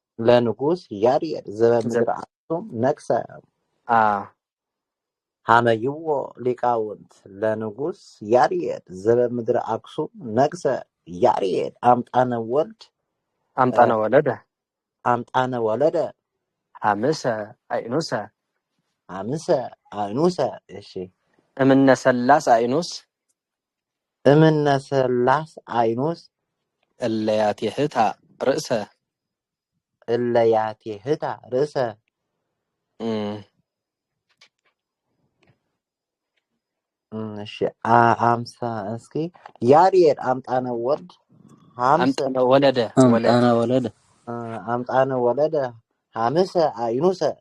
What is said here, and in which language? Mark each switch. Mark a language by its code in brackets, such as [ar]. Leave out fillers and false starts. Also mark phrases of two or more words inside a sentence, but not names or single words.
[gez] ዘበምድረ አክሱም ነግሰ ሃመይዎ ሊቃውንት ለንጉስ ያሬድ ዘበምድረ አክሱም ነግሰ ያሬድ አምጣነ ወለደ ሐምሰ አይኑሰ እሺ እምነ ሰላስ አይኑስ እለያቴህታ ርእሰ [am] እሺ አምሳ እስኪ [gez] ያሬድ አምጣነ ወለደ ሐምሰ አይኑሰ